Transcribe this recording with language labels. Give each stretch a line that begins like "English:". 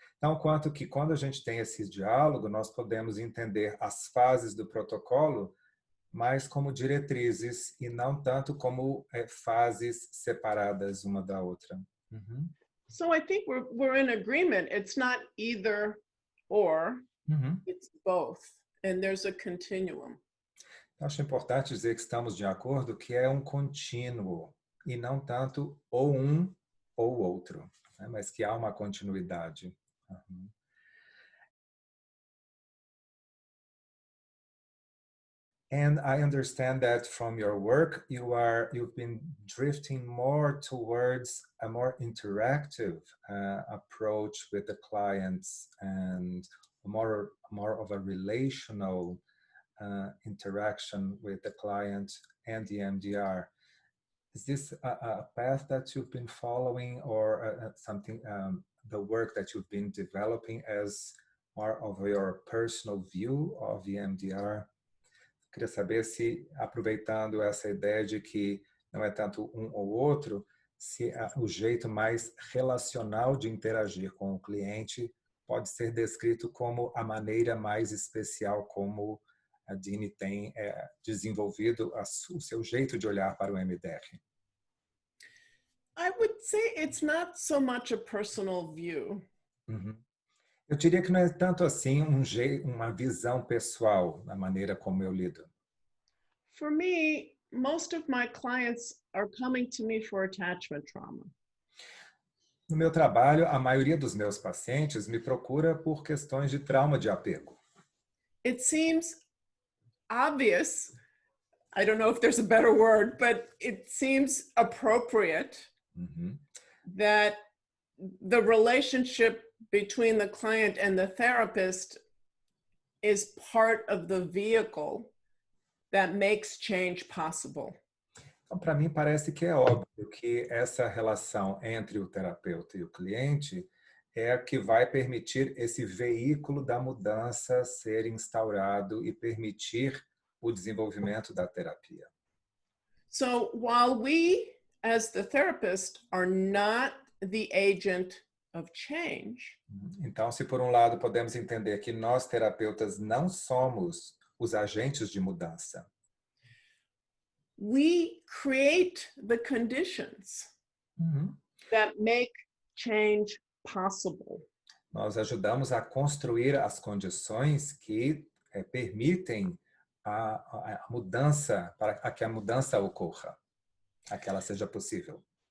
Portuguese: Então, quanto que quando a gente tem esse diálogo, nós podemos entender as fases do protocolo mais como diretrizes e não tanto como fases separadas uma da outra.
English: So I think we're in agreement. It's not either or, it's both. And there's a continuum.
Portuguese: Acho importante dizer que estamos de acordo que é um contínuo e não tanto ou um ou outro, né? Mas que há uma continuidade.
English: And I understand that from your work, you've been drifting more towards a more interactive approach with the clients and more of a relational interaction with the client and the MDR. Is this a path that you've been following, or something, the work that you've been developing as more of your personal view of the MDR?
Portuguese: Queria saber se, aproveitando essa ideia de que não é tanto um ou outro, se o jeito mais relacional de interagir com o cliente pode ser descrito como a maneira mais especial como a Dini tem desenvolvido o seu jeito de olhar para o MDR.
English: I would say it's not so much a personal view.
Portuguese: Eu diria que não é tanto assim uma visão pessoal na maneira como eu lido.
English: For me, most of my clients are coming to me for attachment trauma.
Portuguese: No meu trabalho, a maioria dos meus pacientes me procura por questões de trauma de apego.
English: It seems obvious, I don't know if there's a better word, but it seems appropriate that the relationship between the client and the therapist is part of the vehicle that makes change possible.
Portuguese: Então, para mim, parece que é óbvio que essa relação entre o terapeuta e o cliente é a que vai permitir esse veículo da mudança ser instaurado e permitir o desenvolvimento da terapia.
English: So while we, as the therapist, are not the agent of change,
Portuguese: então, se por um lado podemos entender que nós terapeutas não somos os agentes de mudança,
English: we create the conditions that make change possible.
Portuguese: Nós ajudamos a construir as condições que permitem a mudança, para que a mudança ocorra, a que ela seja possível.